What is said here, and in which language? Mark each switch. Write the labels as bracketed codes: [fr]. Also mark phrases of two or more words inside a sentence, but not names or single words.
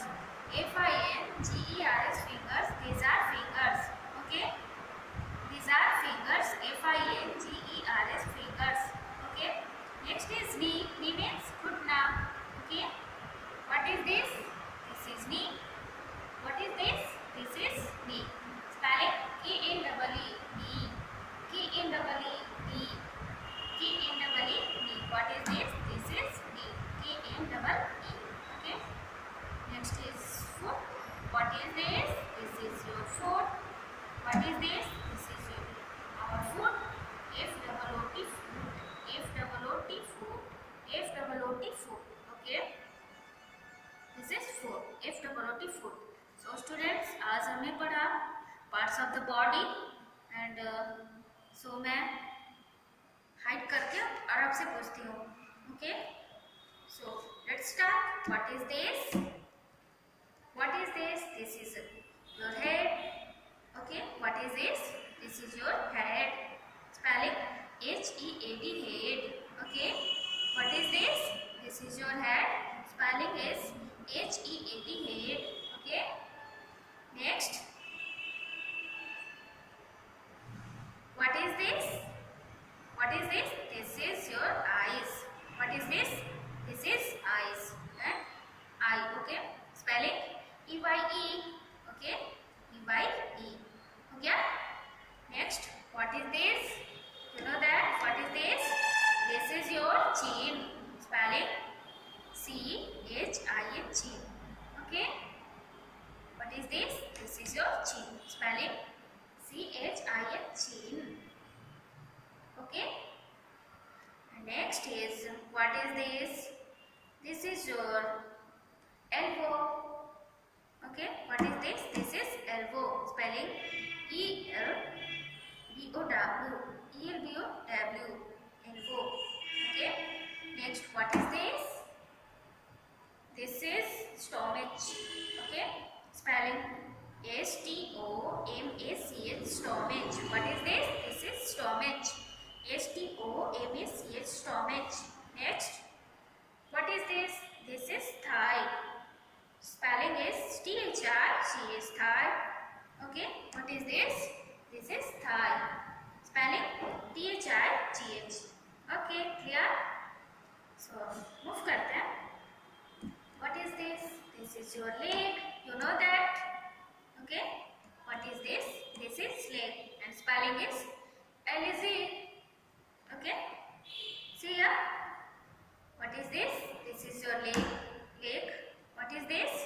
[en] F-I-N-G-E-R-S, fingers. These are fingers. Okay. These are fingers. F-I-N-G-E-R-S, fingers. Okay. Next is knee. Knee means ghutna. Okay. What is this? This is knee. What is this? This is knee. Spelling K-N-E-E. Knee. K-N-E-E. Knee. K-N-E-E. Knee. What is this? This is knee. K-N-E-E. Okay. Next is foot. What is this? This is your foot. What is this? This is our foot. F-O-O-T, foot. F-O-O-T, foot. F-O-O-T, foot. Okay. This is foot. F-O-O-T, foot. So students, [hi] आज हमने पढ़ा [en] parts of the body and so [hi] मैं हाइड करके और आपसे पूछती हूँ. [en] Okay. So let's start. What is this? What is this? This is your head. Okay. What is this? This is your head. Spelling H-E-A-D, head. Okay. What is this? This is your head. Spelling is H-E-A-D, head. Okay. Next. What is this? What is this? This is your eyes. What is this? This is eyes. And eye. Okay. Spelling E-Y-E. Okay. E-Y-E. Okay. Next. What is this? You know that? What is this? This is your chin. Spelling C-H-I-N, chin. Okay. What is this? This is your chin. Spelling C-H-I-N, chin. Okay. And next is, what is this? This is your elbow. Okay. What is this? This is elbow. Spelling E-L-B-O-W. E-L-B-O-W. Elbow. Okay. Next, what is this? This is stomach. Okay. Spelling S-T-O-M-A-C-H, stomach. What is this? This is stomach. S-T-O-M-A-C-H, stomach. Next, what is this? ch thigh. Okay, what is this? This is thigh. Spelling thigh. Okay, clear? So move [hi] करते हैं. [en] What is this? This is your leg. You know that? Okay. What is this? This is leg, and spelling is LZ. Okay. See here. What is this? This is your leg. Leg. What is this?